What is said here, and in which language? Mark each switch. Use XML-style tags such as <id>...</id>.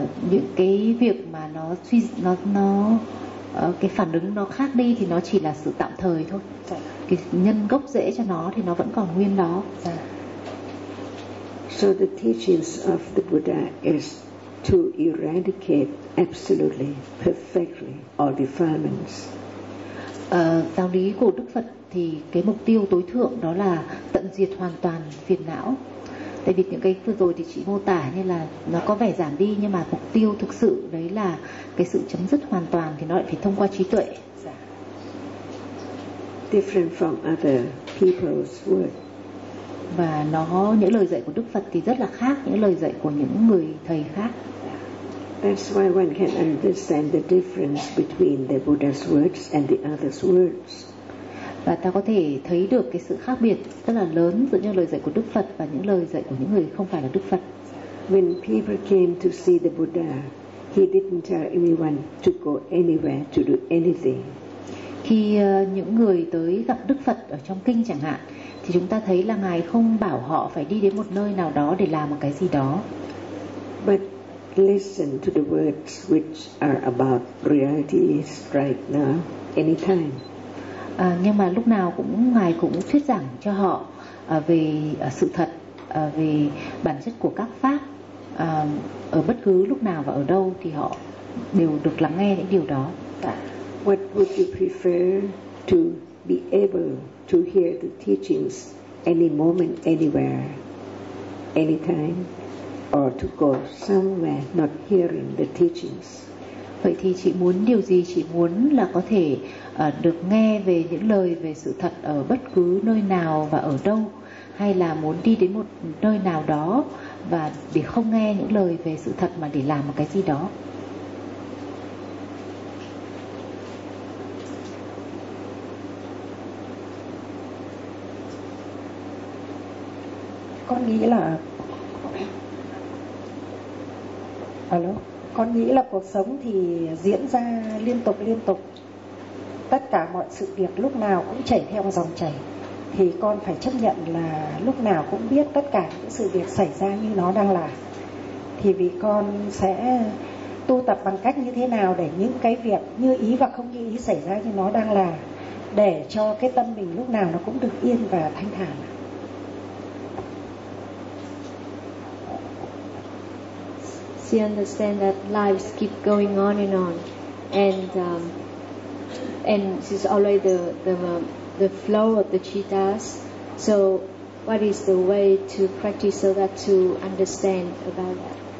<vi>Những cái việc mà cái phản ứng nó khác đi thì nó chỉ là sự tạm thời thôi. Cái nhân gốc rễ cho nó thì nó vẫn còn nguyên đó.</vi> <en>So the teachings of the Buddha is to eradicate absolutely, perfectly all defilements.</en> <vi>Giáo lý của Đức Phật thì cái mục tiêu tối thượng đó là tận diệt hoàn toàn phiền não. Tại vì những cái vừa rồi thì chị mô tả như là nó có vẻ giảm đi, nhưng mà mục tiêu thực sự đấy là cái sự chấm dứt hoàn toàn, thì nó lại phải thông qua trí tuệ.</vi> <en>Different from other people's word.</en> <vi>Và nó, những lời dạy của Đức Phật thì rất là khác những lời dạy của những người thầy khác.</vi> <en>That's why one can understand the difference between the Buddha's words and the other's words.</en> <vi>Và ta có thể thấy được cái sự khác biệt rất là lớn giữa những lời dạy của Đức Phật và những lời dạy của những người không phải là Đức Phật.</vi> <en>When people came to see the Buddha, he didn't tell anyone to go anywhere to do anything.</en> <vi>Khi những người tới gặp Đức Phật ở trong kinh chẳng hạn, thì chúng ta thấy là Ngài không bảo họ phải đi đến một nơi nào đó để làm một cái gì đó.</vi> <en>But listen to the words which are about realities right now, anytime.</en> <vi>Nhưng mà lúc nào cũng Ngài cũng thuyết giảng cho họ về sự thật, về bản chất của các pháp. Ở bất cứ lúc nào và ở đâu thì họ đều được lắng nghe những điều đó.</vi> <en>What would you prefer, to be able to hear the teachings any moment, anywhere, anytime, or to go somewhere not hearing the teachings?</en> <vi>Vậy thì chị muốn điều gì? Chị muốn là có thể được nghe về những lời về sự thật ở bất cứ nơi nào và ở đâu, hay là muốn đi đến một nơi nào đó và để không nghe những lời về sự thật mà để làm một cái gì đó? Con nghĩ là con nghĩ là cuộc sống thì diễn ra liên tục, tất cả mọi sự việc lúc nào cũng chảy theo dòng chảy, thì con phải chấp nhận là lúc nào cũng biết tất cả những sự việc xảy ra như nó đang là. Thì vì con sẽ tu tập bằng cách như thế nào để những cái việc như ý và không như ý xảy ra như nó đang là, để cho cái tâm mình lúc nào nó cũng được yên và thanh thản.</vi> <en>She understands that lives keep going on, and she's always the flow of the chittas. So, what is the way to practice so that to understand about that?</en>